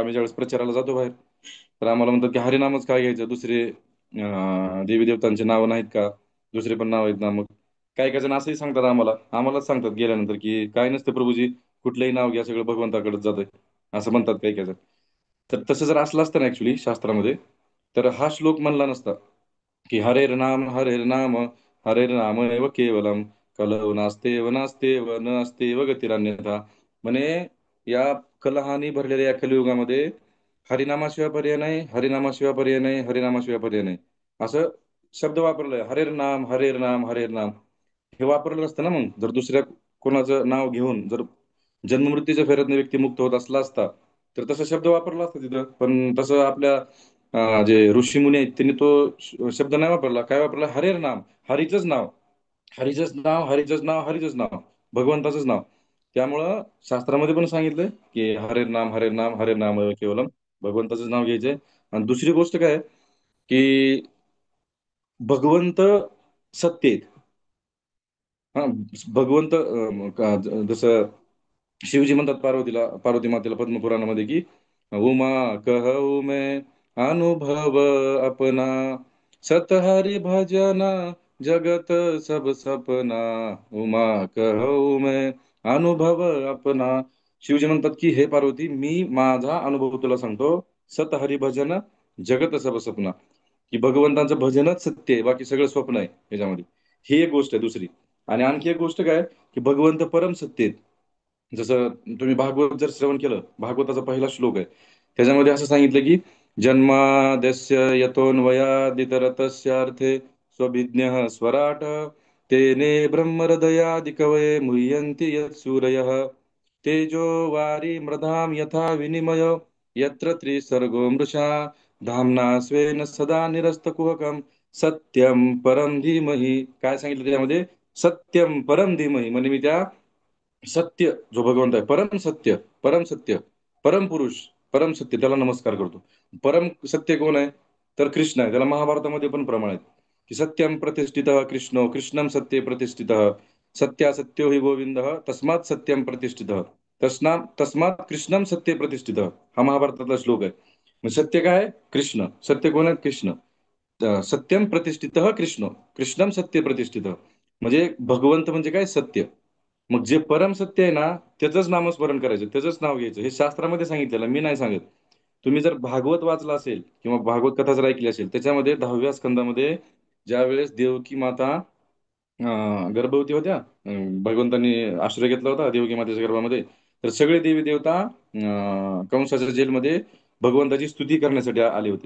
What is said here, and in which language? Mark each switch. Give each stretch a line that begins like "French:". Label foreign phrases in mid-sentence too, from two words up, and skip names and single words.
Marathi: आम्ही ज्यावेळेस प्रचाराला जातो बाहेर, तर आम्हाला म्हणतात की हरिनामच काय घ्यायचं, दुसरे देवी देवतांचे नाव नाहीत का, दुसरे पण नाव आहेत ना. मग काही काही जण असंही सांगतात आम्हालाच सांगतात गेल्यानंतर की काय नसतं प्रभूजी, कुठलंही नाव घ्या सगळं भगवंताकडेच जातंय, असं म्हणतात काही काही जण. तर तसं जर असलं असतं ना ऍक्च्युली शास्त्रामध्ये, तर हा श्लोक म्हणला नसता की
Sanskrit: हरेर नाम एव केवलम कलौ नास्तेव नास्तेव न अस्तेव गतिरन्यथा.
Marathi: म्हणे या कलहानी भरलेल्या या कलियुगामध्ये हरिनामाशिवाय पर्याय नाही, हरिनामाशिवाय पर्याय नाही, हरिनामाशिवाय पर्याय नाही, असं शब्द वापरलाय.
Sanskrit: हरेर नाम हरेर नाम हरेर नाम
Marathi: हे वापरलं नसतं ना. मग जर दुसऱ्या कोणाचं नाव घेऊन जर जन्ममृत्यूच्या फेऱ्यातनं व्यक्ती मुक्त होत असला असता, तर तसा शब्द वापरला असता तिथं. पण तसं आपल्या जे ऋषी मुनी आहेत त्यांनी तो शब्द नाही वापरला. काय वापरला? हरेर नाम. हरीचंच नाव, हरीचंच नाव, हरीचंच नाव, हरीचंच नाव, भगवंताचंच नाव. त्यामुळं शास्त्रामध्ये पण सांगितलंय की
Sanskrit: हरेर नाम हरेर नाम केवलम,
Marathi: भगवंताचंच नाव घ्यायचंय. आणि दुसरी गोष्ट काय की भगवंत सत्य आहेत. हा, भगवंत जसं शिवजी म्हणतात पार्वती मातेला पद्मपुराणामध्ये की
Awadhi: उमा कहऊ मैं अनुभव अपना, सत हरि भजना जगत सब सपना, उमा कहऊ मैं अनुभव अपना.
Marathi: शिवजी म्हणतात की हे पार्वती, मी माझा अनुभव तुला सांगतो.
Awadhi: सत हरी भजन जगत सब सपना,
Marathi: की भगवंतांचं भजनच सत्य आहे, बाकी सगळं स्वप्न आहे याच्यामध्ये. ही एक गोष्ट आहे दुसरी. आणि आणखी एक गोष्ट काय की भगवंत परम सत्य आहेत. जसं तुम्ही भागवत जर श्रवण केलं, भागवताचा पहिला श्लोक आहे, त्याच्यामध्ये असं सांगितलं की
Sanskrit: जन्माद्यस्य यतोन्वयादितरतस्यार्थे स्वभिज्ञः स्वराट, तेने ब्रह्महृदयादिकवये मुह्यन्ति यत्सूरयः, तेजो वारी मृधाम यथा विनिमय, यत्र त्रिसर्गो मृषा, धाम्ना स्वेन सदा निरस्तकुहकं, सत्यम परम धीमहि.
Marathi: काय सांगितलं त्यामध्ये?
Sanskrit: सत्यम परम धीमहि.
Marathi: म्हणजे मी त्या सत्य जो भगवंत आहे, परम सत्य, परम पुरुष, परम सत्य, त्याला नमस्कार करतो. परम सत्य कोण आहे? तर कृष्ण आहे. त्याला महाभारतामध्ये पण प्रमाण आहेत की
Sanskrit: सत्यम प्रतिष्ठित कृष्णो कृष्णम सत्ये प्रतिष्ठित, सत्यासत्यो हि गोविंद तस्मात सत्यम प्रतिष्ठित. तस्मात कृष्णम सत्य प्रतिष्ठित,
Marathi: हा महाभारतातला श्लोक आहे. मग सत्य काय आहे? कृष्ण. सत्य कोण आहे? कृष्ण.
Sanskrit: सत्यम प्रतिष्ठित कृष्ण. कृष्णम सत्य प्रतिष्ठित,
Marathi: म्हणजे भगवंत म्हणजे काय? सत्य. मग जे परम सत्य आहे ना, त्याचंच नामस्मरण करायचं, त्याचंच नाव घ्यायचं. हे शास्त्रामध्ये सांगितलेलं, मी नाही सांगत. तुम्ही जर भागवत वाचला असेल किंवा भागवत कथा जर ऐकली असेल, त्याच्यामध्ये 10व्या स्कंदामध्ये ज्या वेळेस देवकी माता गर्भवती होत्या, भगवंतांनी आश्रय घेतला होता देवकी मातेच्या गर्भामध्ये, तर सगळे देवी देवता कंसाच्या जेलमध्ये भगवंताची स्तुती करण्यासाठी आले होते.